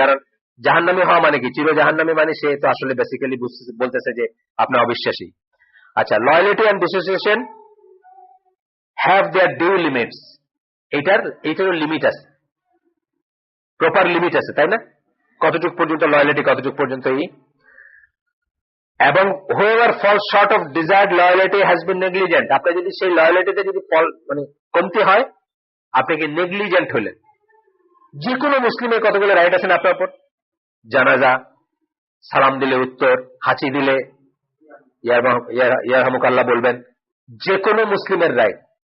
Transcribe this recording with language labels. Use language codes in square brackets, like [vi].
[bn] কারণ জাহান্নামী হওয়া মানে কি? চির জাহান্নামী মানে সে তো আসলে বেসিক্যালি বলতেছে যে আপনি অবিশ্বাসী। [en] আচ্ছা, loyalty and dissociation have their due limits. [bn] এইটারও limit আছে, প্রপার লিমিট আছে, তাই না? কতটুকু পর্যন্ত লয়ালিটি, কতটুকু পর্যন্ত এবং [en] whoever falls short of desired loyalty has been negligent। [bn] আপনি যদি সেই লয়ালিটিতে যদি মানে কমতি হয়, আপনি কি নেগলিজেন্ট হলেন। যে কোনো মুসলিমের কতগুলো রাইট আছে না আপনার উপর? জানাজা, সালাম দিলে উত্তর, হাঁচি দিলে ইয়ারহামুকাল্লাহ বলবেন, যে কোনো মুসলিমের রাইট।